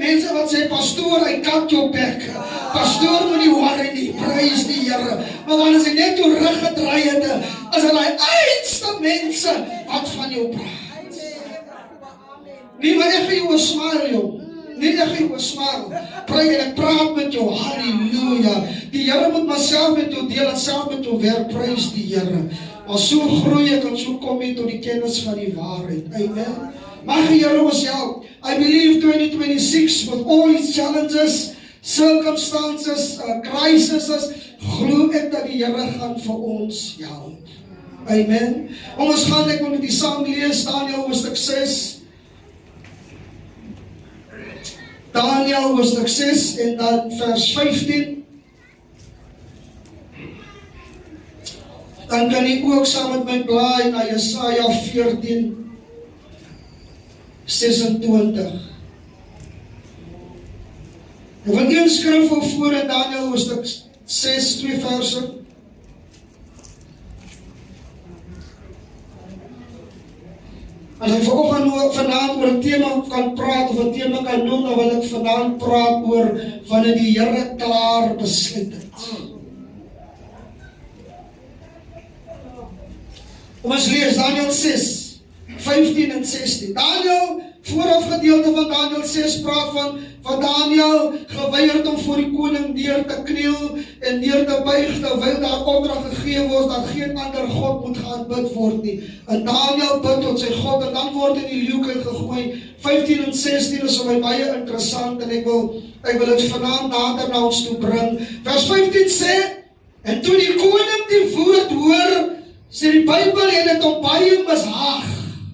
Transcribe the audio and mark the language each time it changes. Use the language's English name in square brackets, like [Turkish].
[Afrikaans] Mense wat sê, pastoor, hy kat jou bek. Pastoor moet nie worry nie, prys die Here. Maar wanneer sy net jou rug gedraai het, is hulle die einste mense wat van jou praat. Nie, maar ek gee jou 'n smile, joh. Nie, ek gee jou 'n smile. Pray en ek praat met jou, halleluja. Die Here moet myself met jou deel en self met jou werk, prys die Here. Maar so groei ek en so kom jy tot die kennis van die waarheid. Amen. Mag die Here ons help. [English] I believe 2026 with all its challenges, circumstances, crises, [Afrikaans] glo ek dat die Here gaan vir ons help. Amen. Ons gaan, ek wil met die saam lees, Daniël hoofstuk 6. Daniël hoofstuk 6 en dan vers 15. Dan kan jy ook saam met my blaai na Jesaja 14, 26. Ek wil een skrif voor in Daniël hoofstuk 6, 2 verse. As ek vanaand oor 'n tema kan praat of 'n tema kan noem, dan wil ek vanaand praat oor wanneer die Here klaar besluit het. Ons lees Daniël 6, 15 en 16. Daniël, vooraf gedeelte van Daniël 6 praat van Daniël geweier het om voor die koning neer te kniel en neer te buig, terwyl daar opdrag gegee word dat geen ander God moet aanbid word nie. En Daniël bid tot sy God en dan word in die leeuke gegooi. 15 en 16 is vir my baie interessant en ek wil dit vanaand nader na ons toe bring. Vers 15 sê, en toe die koning die woord hoor, sê die Bybel en het hom baie mishaag.